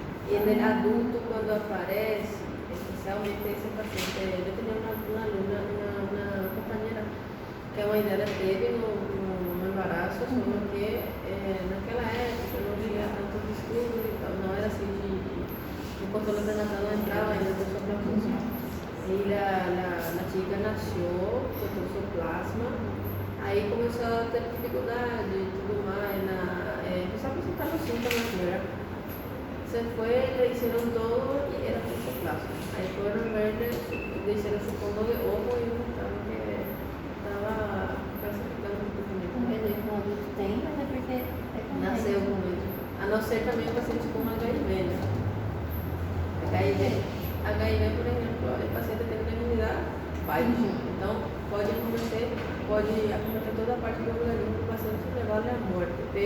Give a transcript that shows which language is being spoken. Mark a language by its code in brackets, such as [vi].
[pt] E no adulto, quando aparece, especialmente esse paciente, eu tinha uma aluna, uma companheira, que a mãe dela teve no embaraço, só que naquela época não tinha tantos estudos e tal, não era assim o controle prenatal não entrava ainda do toxoplasma. E a chica nasceu com toxoplasma, aí começou a ter dificuldade e tudo mais, começou a apresentar os sintomas, né? [es] Se foi, le hicieron todo y era toxoplasma. Ahí fueron verle, le hicieron su fondo de ojo y mostraron que estaba clasificando [pt] Quer completamente. dizer, que um adulto tem, mas é porque Nasceu com isso. A não ser também o paciente com HIV, né? HIV, por exemplo, o paciente tem uma imunidade baixa. Então, pode acometer toda a parte do organismo do paciente e levar à morte.